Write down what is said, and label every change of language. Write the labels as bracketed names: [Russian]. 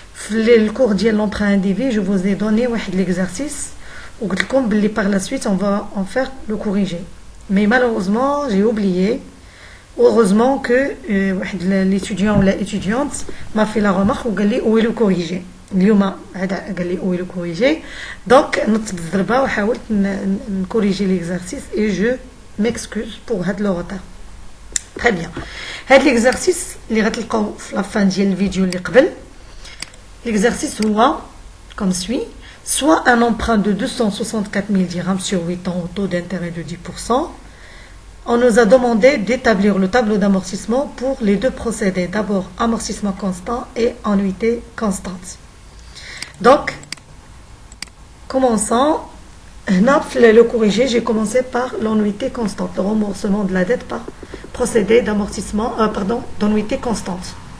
[French] Le cours de l'emprunt individu, je vous ai donné l'exercice. Et par la suite, on va en faire le corriger. Mais malheureusement, j'ai oublié. Heureusement que l'étudiant ou l'étudiante m'a fait la remarque où est le corriger. [Arabic] اليوم هذا قال لي ويلو كوريجي دونك نطت بالضربه وحاولت نكوريجي ليكزارسيس اي جو ميكسكوز بور هاد لو روتار تري بيان. هاد ليكزارسيس اللي غتلقاو في لافان ديال الفيديو اللي قبل ليكزارسيس هو كوم سوي [French] soit un emprunt de 264 000 dirhams sur 8 ans au taux d'intérêt de 10%. On nous a demandé d'établir le tableau d'amortissement pour les deux procédés. D'abord, amortissement constant et annuité constante. Donc, commençons. Le corriger, j'ai commencé par l'annuité constante, le remboursement de la dette par procédé d'amortissement, d'annuité constante.